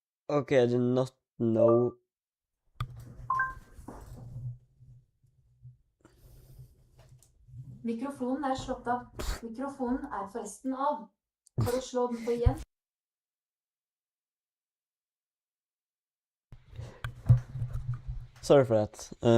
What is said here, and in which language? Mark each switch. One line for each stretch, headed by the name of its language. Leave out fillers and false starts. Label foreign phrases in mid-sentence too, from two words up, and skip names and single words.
English: Okay, I do not know.
Norwegian: Mikrofonen er slått av. Mikrofonen er forresten av. For å slå den på igjen.
English: Sorry for that.